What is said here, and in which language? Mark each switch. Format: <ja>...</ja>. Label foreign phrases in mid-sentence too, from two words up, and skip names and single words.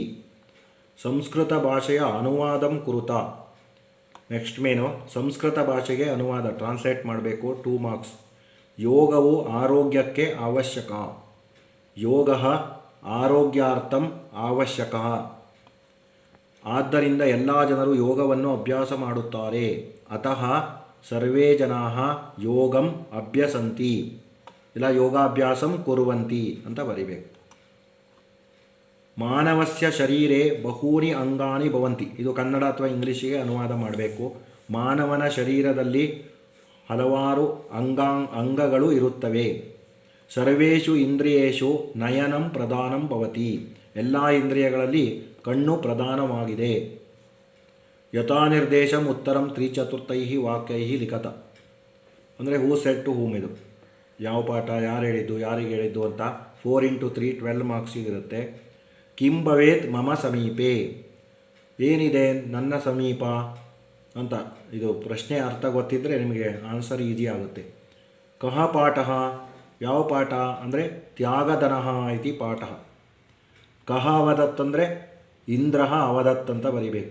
<kn>ಸಂಸ್ಕೃತ ಭಾಷೆಯ</kn> <sa>ಅನುವಾದಂ ಕುರುತ,</sa> <kn>ನೆಕ್ಸ್ಟ್ ಮೇನು ಸಂಸ್ಕೃತ ಭಾಷೆಗೆ ಅನುವಾದ ಟ್ರಾನ್ಸ್ಲೇಟ್ ಮಾಡಬೇಕು.</kn> <en>2 ಮಾರ್ಕ್ಸ್.</en> <kn>ಯೋಗವು ಆರೋಗ್ಯಕ್ಕೆ ಅವಶ್ಯಕ,</kn> <sa>ಯೋಗ ಆರೋಗ್ಯಾರ್ಥಂ ಅವಶ್ಯಕ.</sa> <kn>ಆದ್ದರಿಂದ ಎಲ್ಲ ಜನರು ಯೋಗವನ್ನು ಅಭ್ಯಾಸ ಮಾಡುತ್ತಾರೆ.</kn> <sa>ಅತಃ ಸರ್ವೇ ಜನಾಃ ಯೋಗಂ ಅಭ್ಯಸಂತಿ, ಇಲ್ಲ ಯೋಗಾಭ್ಯಾಸಂ ಕುರುವಂತಿ</sa> <kn>ಅಂತ ಬರಿಬೇಕು.</kn> <sa>ಮಾನವಸ್ಯ ಶರೀರೆ ಬಹೂನಿ ಅಂಗಾನಿ ಭವಂತಿ,</sa> <kn>ಇದು ಕನ್ನಡ ಅಥವಾ ಇಂಗ್ಲೀಷಿಗೆ ಅನುವಾದ ಮಾಡಬೇಕು. ಮಾನವನ ಶರೀರದಲ್ಲಿ ಹಲವಾರು ಅಂಗಗಳು ಇರುತ್ತವೆ.</kn> <sa>ಸರ್ವೇಷು ಇಂದ್ರಿಯೇಷು ನಯನಂ ಪ್ರಧಾನಂ ಭವತಿ,</sa> <kn>ಎಲ್ಲ ಇಂದ್ರಿಯಗಳಲ್ಲಿ ಕಣ್ಣು ಪ್ರಧಾನವಾಗಿದೆ.</kn> <sa>ಯಥಾ ನಿರ್ದೇಶಂ ಉತ್ತರಂ 3/4 ವಾಕ್ಯೈ ಲಿಖತ,</sa> <kn>ಅಂದರೆ</kn> <en>who said to whom,</en> <kn>ಇದು ಯಾವ ಪಾಠ, ಯಾರು ಹೇಳಿದ್ದು, ಯಾರಿಗೆ ಹೇಳಿದ್ದು ಅಂತ 4 × 3 12 ಮಾರ್ಕ್ಸಿಗಿರುತ್ತೆ.</kn> <sa>ಕಿಂ ಭವೇತ್ ಮಮ ಸಮೀಪೆ,</sa> <kn>ಏನಿದೆ ನನ್ನ ಸಮೀಪ ಅಂತ, ಇದು ಪ್ರಶ್ನೆ ಅರ್ಥ ಗೊತ್ತಿದ್ದರೆ ನಿಮಗೆ</kn> <en>answer easy</en> <kn>ಆಗುತ್ತೆ.</kn> <sa>ಕಹ ಪಾಠ,</sa> <kn>ಯಾವ ಪಾಠ ಅಂದರೆ</kn> <sa>ತ್ಯಾಗಧನಃ ಇತಿ ಪಾಠ. ಕಹ ಅವದತ್ ಅಂದರೆ ಇಂದ್ರ ಅವದತ್</sa> <kn>ಅಂತ ಬರಿಬೇಕು.</kn>